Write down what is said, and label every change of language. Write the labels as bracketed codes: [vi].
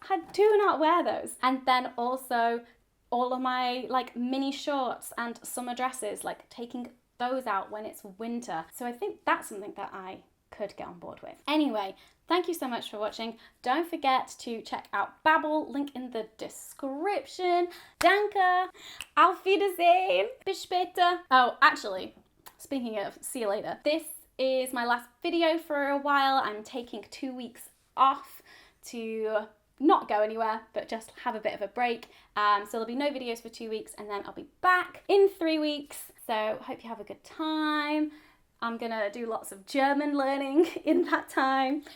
[en] I do not wear those. And then also all of my like mini shorts and summer dresses, like taking those out when it's winter. So I think that's something that I could get on board with. Anyway, thank you so much for watching. Don't forget to check out Babble, link in the description. [de] Danke, auf Wiedersehen, bis später. [en] Oh, actually, speaking of see you later, this is my last video for a while. I'm taking 2 weeks off to not go anywhere, but just have a bit of a break. So there'll be no videos for 2 weeks, and then I'll be back in 3 weeks. So hope you have a good time. I'm gonna do lots of German learning in that time.